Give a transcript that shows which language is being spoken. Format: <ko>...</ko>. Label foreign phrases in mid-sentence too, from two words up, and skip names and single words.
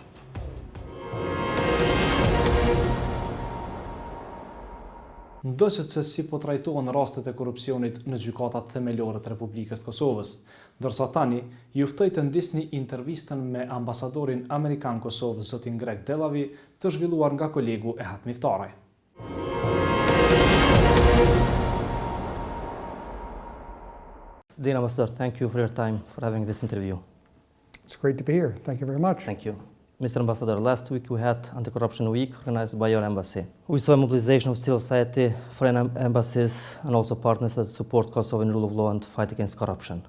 <sq>Ndoqët se si po trajtohen rastet e korrupsionit në gjykatat themelore të Republikës Kosovës, ndërsa tani ju ftoj të ndisni intervistën me ambasadorin Amerikan Kosovës zotin Delawie të zhvilluar nga kolegu e Miftaraj.</sq> <en>Dear Ambassador, thank you for your time for having this interview. It's great to be here. Thank you very much. Thank you. Mr. Ambassador, last week we had Anti-Corruption Week organized by your embassy. We saw a mobilization of civil society, foreign embassies, and also partners that support Kosovo in rule of law and fight against corruption.</en>